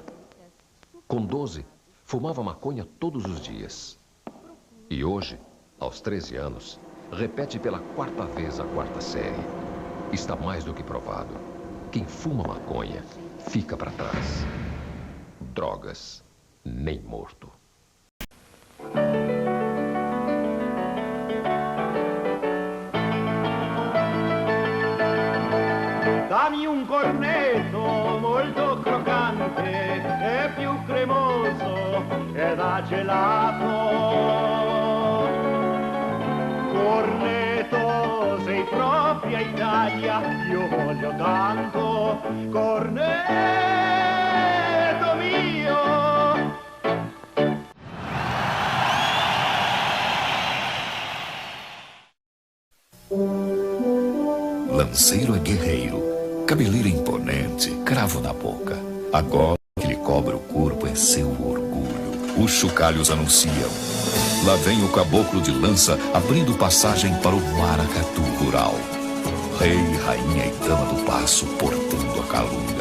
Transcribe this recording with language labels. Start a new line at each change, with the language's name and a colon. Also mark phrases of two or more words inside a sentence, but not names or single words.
Portuguese: Com 12, fumava maconha todos os dias. E hoje, aos 13 anos, repete pela 4ª vez a 4ª série. Está mais do que provado. Quem fuma maconha fica para trás. Drogas, nem morto.
Italian: Dammi un cornetto molto croccante e più cremoso e da gelato. Cornetto, sei propria Italia, io voglio tanto. Cornetto mio.
Portuguese: Lanceiro é guerreiro, cabeleira imponente, cravo na boca. Agora que lhe cobre o corpo é seu orgulho. Os chocalhos anunciam. Lá vem o caboclo de lança abrindo passagem para o maracatu rural. Rei, rainha e dama do passo portando a calunga.